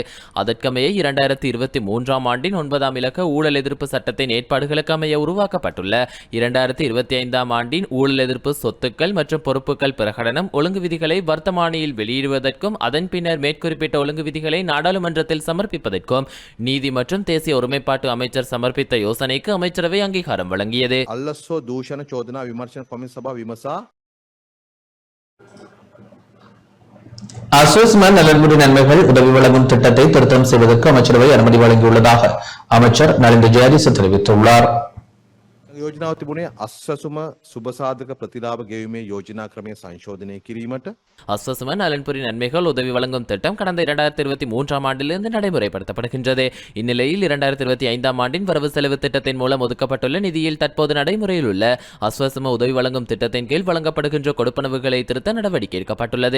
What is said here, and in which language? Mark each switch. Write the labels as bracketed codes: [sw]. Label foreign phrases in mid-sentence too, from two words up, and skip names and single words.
[ta] அதற்கமைய 2023ஆம் ஆண்டின் 9ஆம் இலக்க ஊழல் எதிர்ப்பு சட்டத்தின் ஏற்பாடுகளுக்கு அமைய உருவாக்கப்பட்டுள்ள 2025ஆம் ஆண்டின் ஊழல் எதிர்ப்பு சொத்துக்கள் மற்றும் பொறுப்புகள் பிரகடனம் ஒழுங்கு விதிகளை வர்த்தமானியில் வெளியிடுவதற்கும் அதன் பின்னர் மேற்குறிப்பிட்ட ஒழுங்கு விதிகளை நாடாளுமன்றத்தில் சமர்ப்பிப்பதற்கும் நீதி மற்றும் தேசிய ஒருமைப்பாட்டு அமைச்சர் சமர்ப்பித்த யோசனைக்கு அமைச்சரவை அங்கீகாரம் வழங்கியது. அசோஸ்மன் நலன்புரி நன்மைகள் உதவி வழங்கும் திட்டத்தை திருத்தம் செய்வதற்கு அமைச்சரவை அனுமதி வழங்கியுள்ளதாக அமைச்சர் நலிந்த ஜெயதிஸ் தெரிவித்துள்ளார். [si] යෝජනාව තිබුණේ අස්වැසුම සුබසාධක ප්‍රතිලාභ ගෙවීමේ යෝජනා ක්‍රමය සංශෝධනය කිරීමට. [ta] அஸ்வசும நலன்புரி நன்மைகள் உதவி வழங்கும் திட்டம் கடந்த 2023ஆம் ஆண்டிலிருந்து நடைமுறைப்படுத்தப்படுகின்றது. இந்நிலையில் 2025ஆம் ஆண்டின் வரவு செலவு திட்டத்தின் மூலம் ஒதுக்கப்பட்டுள்ள நிதியில் தற்போது நடைமுறையில் உள்ள அஸ்வசும உதவி வழங்கும் திட்டத்தின் கீழ் வழங்கப்படுகின்ற கொடுப்பனவுகளை திருத்த நடவடிக்கை எடுக்கப்பட்டுள்ளது.